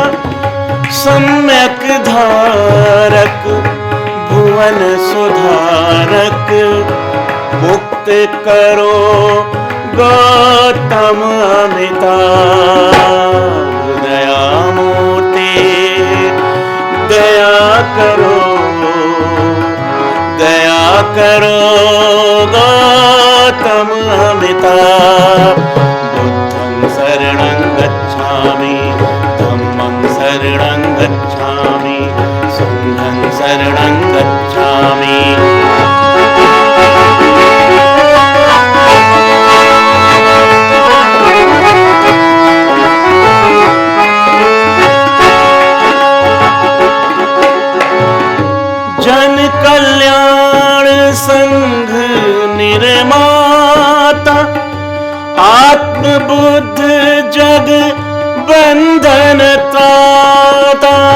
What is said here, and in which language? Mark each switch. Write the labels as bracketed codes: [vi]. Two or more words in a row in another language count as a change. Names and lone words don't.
[hi] सम्यक धारक भुवन सुधारक, मुक्त करो गौतम अमिताभ। दया मूर्ति दया करो दया करो गौतम अमिताभ। [pi] बुद्धं शरणं गच्छामि धम्मं शरणं गच्छामि संघं शरणं गच्छामि। [hi] जन कल्याण संघ निर्माता, आत्म बुद्ध जग बंधन त्राता।